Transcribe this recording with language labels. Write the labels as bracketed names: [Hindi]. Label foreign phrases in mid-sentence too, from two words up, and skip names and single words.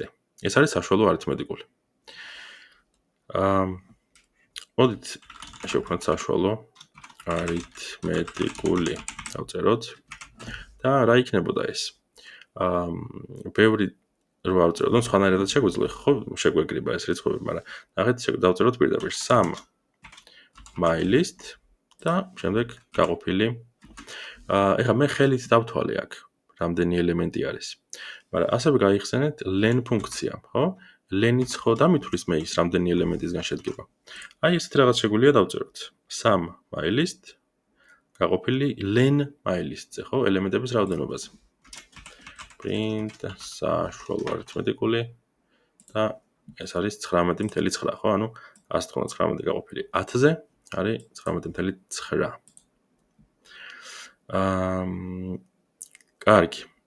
[Georgian] ეს არის საშუალო არითმეტიკული. მოდით შევქმნათ საშუალო არითმეტიკული. დავწეროთ და რა იქნებოდა ეს? ბევრი რო ავწეროთ, ну სხვანაირადაც შეგვიძლია, ხო, შეგვეკრიბა ეს რიცხვები, მაგრამ ნახეთ, დავწეროთ პირდაპირ [English] some my list [Georgian] და შემდეგ გაყოფილი. ეხლა მე ხელით დავთვალე აქ, რამდენი ელემენტი არის. მაგრამ ასევე გაიხსენეთ len ფუნქცია, ხო? len-იც ხო დამითვლის მე ის რამდენი ელემენტისგან შედგება. აი ესეთ რაღაც შეგვიძლია დავწეროთ. [English] some my list [Georgian] გაყოფილი [English] len my list- [Georgian] ზე, ხო, ელემენტების რაოდენობაზე. print საშუალო არითმეტიკული და ეს არის 19.9, ხო? ანუ 199 გაყოფილი 10-ზე არის 19.9. კარგი.